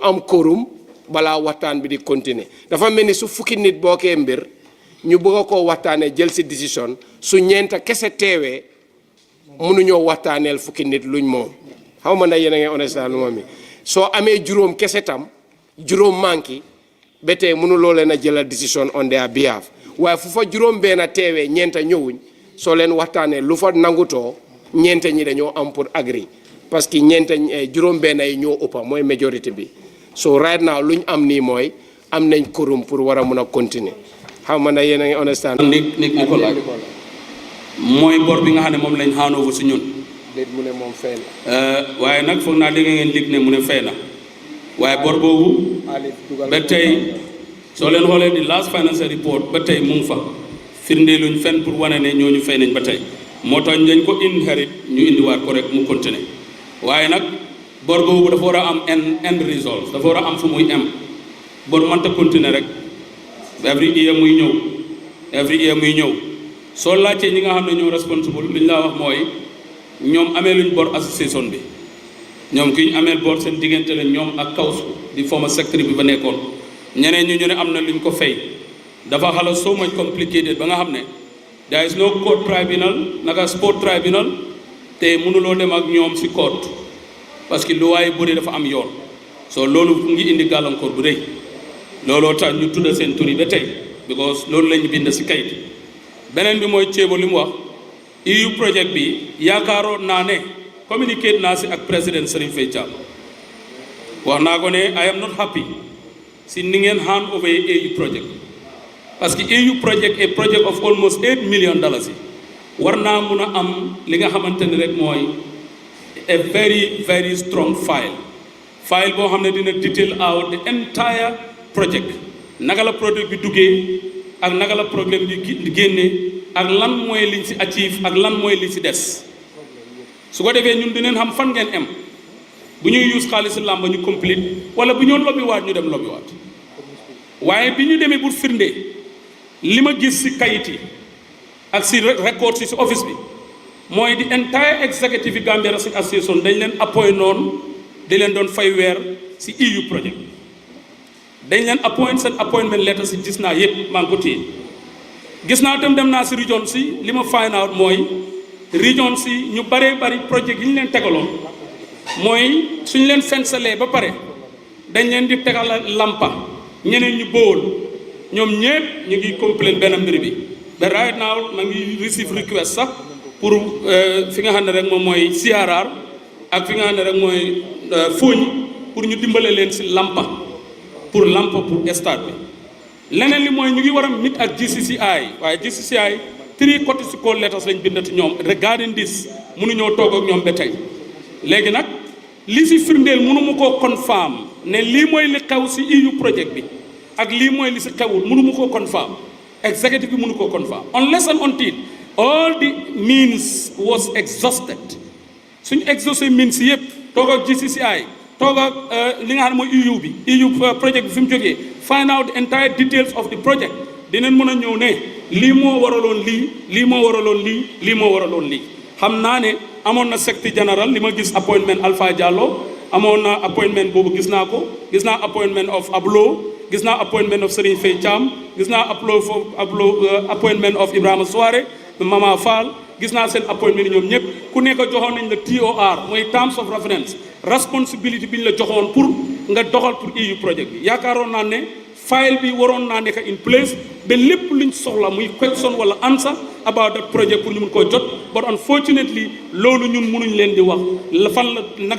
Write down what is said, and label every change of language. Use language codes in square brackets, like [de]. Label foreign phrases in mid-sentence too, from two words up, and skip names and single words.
[wo] am quorum balaa waxtaan bi di continuer dafa mel ni su fukki nit bookee mbir ñu bëgg a koo waxtaanee jël si décision su ñeenta kese teewee mënuñoo waxtaaneel fukki nit luñ moom xaw ma ndax yéen a ngi understand lu ma mi soo amee juróom kese tam juróom manki ba tey mënuloo leen a jëlal décision [en] on their behalf [wo] waaye fu fa juróom benn teewee ñeenta ñëwuñ soo leen waxtaanee lu fa nangutoo ñeenta ñi dañoo am pour agri [fr] parce que [wo] ñeenta juróom benn yi ñoo ëppa mooy majorité bi [en] so right now [wo] luñ am nii mooy am nañ quorum pour war a mun a continuer xaw ma na yéen a ngi understand. ni ko laaj mooy bor bi nga xam ne moom lañ xaanoo si ñun. déet mu ne moom fay na. waaye nag foog naa dégg ngeen lig ne mu ne fay na waaye bor boobu ba tey soo leen xoolee di [en] last financial report [wo] ba tey mu ngi fa firndeeluñ fenn pour wane ne ñooñu fay nañ ba tey moo tax dañ ko inherit ñu indiwaat ko rek mu continuer waaye nag bor boobu dafa war a am [en] end result [wo] dafa war a am fu muy am bor mënta continuer rek [en] every year [wo] muy ñëw soo laajtee ñi nga xam ne ñoo responsible li ñu laa wax mooy ñoom amee luñ bor association bi ñoom ki ñu ameel bor seen diggante la ñoom ak kaws di former secretary bi ba nekkoon ñeneen ñu ne am na luñ ko fay dafa xala [en] so much complicated [wo] ba nga xam ne [en] there is no court tribunal [wo] naka [en] sport tribunal [wo] te mënuloo dem ak ñoom si court [fr] parce que [wo] lu waaye bëri dafa am yoon so loolu mu ngi indi gàllankoor bu rëy looloo tax ñu tudda seen tur yi ba tey because loolu lañu bind si kayit beneen bi mooy ceebo li mu wax EU project bi yaakaaroon naa ne communicate naa si ak président Serigne Faye Thiam wax naa ko ne [en] I am not happy [wo] si ni ngeen [en] hand over [wo] EU project [fr] parce que [wo] EU project [en] a project of almost $8 million [wo] yi war naa mun a am li nga xamante ne rek mooy [en] a very very strong file [wo] boo xam ne dina [en] detail out the entire project [wo] naka la project bi duggee ak naka la problème bi génne ak lan mooy liñ si achieve ak lan mooy li si des su ko defee ñun dinañ xam fan ngeen am bu ñuy use xaalis làmb ñu complete wala bu ñoo lobby waat ñu dem lobby waat waaye bi ñu demee pour firnde li ma gis si kayit yi ak si record si office bi mooy di [en] entire executive [wo] yi Gambia Wrestling Association dañ leen appoint noonu di leen doon fay weer si EU project dañ leen appoint seen [en] appointment letter [wo] si gis naa yëpp maa ngi ko téye gis naa tam dem naa si region si li ma [en] find out [wo] mooy region si ñu bëree bëri project yi ñu leen tegaloon mooy suñu leen fensalee ba pare dañ leen di tegal lampa ñeneen ñu bool ñoom ñëpp ñu ngi complain benn mbir bi ba [en] right now [wo] ma ngi [en] receive request [wo] sax pour fi nga xam ne rek moom mooy CRR ak fi nga xam ne rek mooy fooñ pour ñu dimbale leen si lampa pour stade bi leneen li mooy ñu ngi war a meet ak GCCI waaye GCCI 3 [en] critical letters [wo] lañ bindati ñoom regarding this mënuñoo toog ak ñoom ba tey léegi nag li si firndeel mënu mu koo confirm ne lii mooy li xew si EU project bi ak lii mooy li si xewul mënu mu koo confirm executive bi mënu koo confirm [en] unless and until all the means was exhausted [wo] suñu [en] exhausted means [wo] yëpp toog ak GCCI toog ak li nga xam ne mooy EU project bi fi mu jógee [en] find out the entire details of the project [wo] dinañ mën a ñëw ne lii moo waraloon lii xam naa ne amoon na secretary general li ma gis appointment Alpha Diallo amoon na appointment boobu gis naa [en] appointment of [wo] Ablo gis naa [en] appointment of [wo] Serigne Faye Thiam gis naa appointment of Ibrahima Souare Mama Fall gis naa seen appointment ni ñoom ñëpp ku nekk joxoon nañ la TOR mooy [en] terms of reference [wo] responsibility bi ñu la joxoon pour nga doxal pour EU project bi yaakaaroon naa ne file bi waroon naa nekk [en] in place [wo] ba lépp luñ soxla muy question wala [en] answer about that project [wo] pour ñu mun koo jot [en] but unfortunately [wo] loolu ñun mënuñ leen di wax la fan la naka